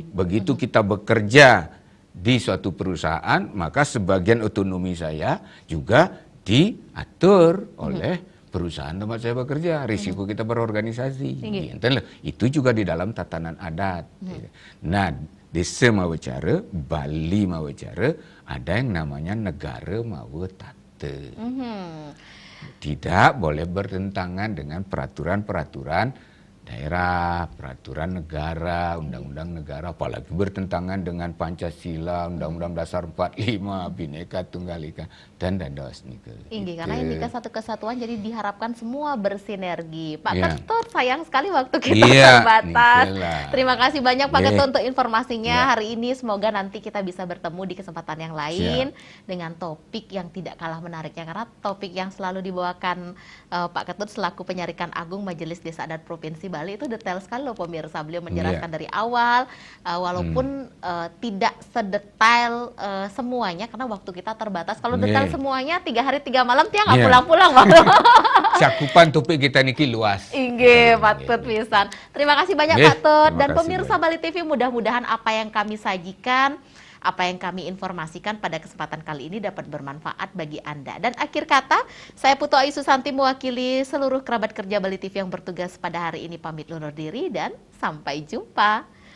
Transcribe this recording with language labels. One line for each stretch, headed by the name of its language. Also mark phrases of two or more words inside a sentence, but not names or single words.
Indonesian: Begitu kita bekerja di suatu perusahaan, maka sebagian otonomi saya juga diatur oleh perusahaan tempat saya bekerja, risiko kita berorganisasi. Itu juga di dalam tatanan adat. Nah, desa mawacara, Bali mawacara, ada yang namanya negara mawatata. tidak boleh bertentangan dengan peraturan-peraturan daerah, peraturan negara, undang-undang negara, apalagi bertentangan dengan Pancasila, Undang-Undang Dasar 45, Bhinneka Tunggal Ika, dan
Balinese: dados niku.
Indonesian: Inggih, karena ini kan satu kesatuan, jadi diharapkan semua bersinergi. Pak Iya. Ketut, sayang sekali waktu kita Iya, terbatas. nikelah. Terima kasih banyak Pak Iya. Ketut untuk informasinya Iya. hari ini. Semoga nanti kita bisa bertemu di kesempatan yang lain dengan topik yang tidak kalah menariknya. Karena topik yang selalu dibawakan Pak Ketut selaku Penyarikan Agung Majelis Desa Adat Provinsi Bali itu detail sekali loh pemirsa. Beliau menjelaskan dari awal, walaupun tidak sedetail semuanya karena waktu kita terbatas. Kalau detail semuanya 3 hari 3 malam tiang nggak pulang-pulang. Cakupan topik kita niki luas.
Balinese: Inggih, patut pisan.
Indonesian: Terima kasih banyak Pak Tut dan kasih pemirsa Bali TV, mudah-mudahan apa yang kami sajikan, apa yang kami informasikan pada kesempatan kali ini dapat bermanfaat bagi Anda. Dan akhir kata, saya Putu Ayu Susanti mewakili seluruh kerabat kerja Bali TV yang bertugas pada hari ini pamit undur diri dan sampai jumpa.